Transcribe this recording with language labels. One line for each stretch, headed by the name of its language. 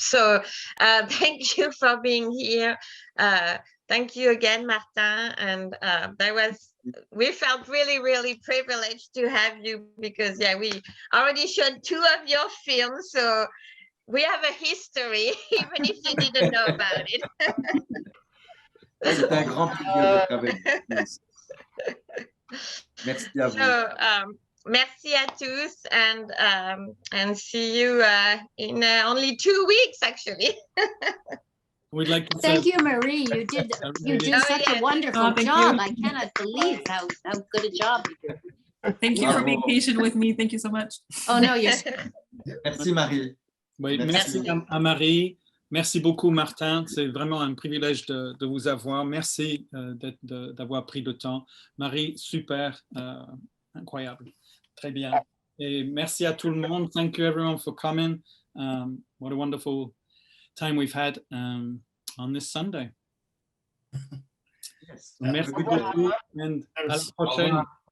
English: So thank you for being here. Thank you again, Martin, and we felt really, really privileged to have you because, yeah, we already showed 2 of your films, so we have a history, even if you didn't know about it.
French: C'est un grand plaisir d'être avec vous. Merci à vous.
English: So,
French: merci à tous,
English: and see you in only 2 weeks, actually. We'd like to Thank you, Marie. You did such a wonderful job. I cannot believe how good a job you did. Thank you for being patient with me. Thank you so much. Oh no, yes.
French: Merci Marie. Oui, merci à Marie. Merci beaucoup Martin. C'est vraiment un privilège de vous avoir. Merci d'avoir pris le temps. Marie, super, incroyable. Très bien. Et merci à tout le monde.
English: Thank you everyone for coming. What a wonderful time we've had on this Sunday. Yes.
French: Merci
English: Have a good day.
French: beaucoup and à la prochaine.